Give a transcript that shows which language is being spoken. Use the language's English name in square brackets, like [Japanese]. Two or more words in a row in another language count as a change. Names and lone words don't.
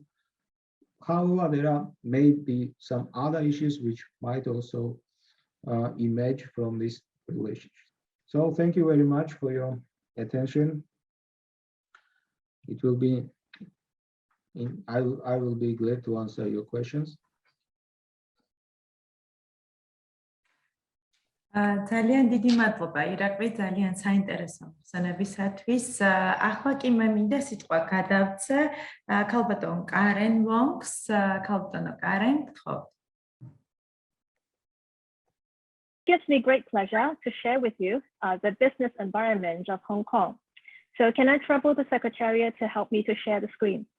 [English] However, there may be some other issues which might also emerge from this relationship. So thank you very much for your attention. It will be, I will be glad to answer your questions. [Georgian] ძალიან დიდი მადლობა ირაკლი, ძალიან საინტერესო ხსენებისათვის. ახლა კი მე მინდა სიტყვა გადავცე ქალბატონ კარენ ვონგს. ქალბატონო კარენ, გთხოვთ. [English] It gives me great pleasure to share with you the business environment of Hong Kong. So can I trouble the Secretariat to help me to share the screen?